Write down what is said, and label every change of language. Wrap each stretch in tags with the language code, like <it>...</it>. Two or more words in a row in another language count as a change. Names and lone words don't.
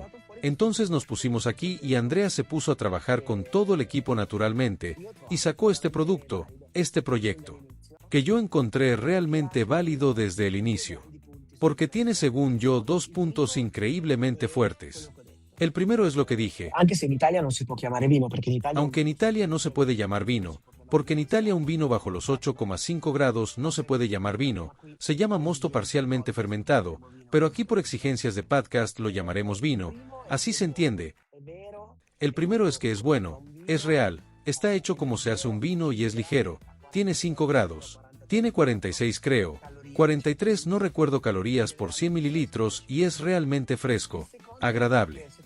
<es>Entonces nos pusimos aquí y Andrea se puso a trabajar con todo el equipo naturalmente, y sacó este producto, este proyecto, que yo encontré realmente válido desde el inicio. Porque tiene, según yo, 2 puntos increíblemente fuertes. El primero es lo que dije.</es> <it>Anche se in Italia non si può chiamare vino, perché in Italia...</it> <es>Aunque en Italia no se puede llamar vino, porque en Italia un vino bajo los 8,5 grados no se puede llamar vino, se llama mosto parcialmente fermentado, pero aquí por exigencias de podcast lo llamaremos vino, así se entiende. El primero es que es bueno, es real, está hecho como se hace un vino y es ligero, tiene 5 grados, tiene 46 creo, 43 no recuerdo calorías por 100 mililitros y es realmente fresco, agradable.</es>